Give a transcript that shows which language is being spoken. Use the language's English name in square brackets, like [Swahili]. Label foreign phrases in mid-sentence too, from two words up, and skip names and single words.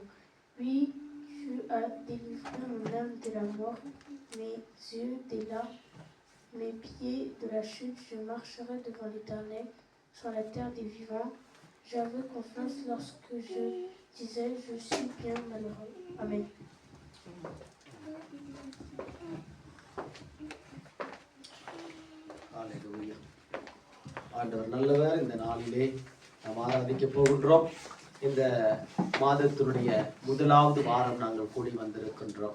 [French] Oui, tu as délivré mon âme de la mort, mes yeux des larmes, mes pieds de la chute. Je marcherai devant l'Éternel sur la terre des vivants. J'avais confiance lorsque je disais, je suis bien malheureux. Amen. Hallelujah. [Tamil] ஆண்டவர் நல்லவர். இந்த நாளிலே நாம் ஆராதிக்க போகின்றோம். இந்த மாதத்தினுடைய முதலாவது வாரம் நாங்கள் கூடி வந்திருக்கின்றோம்.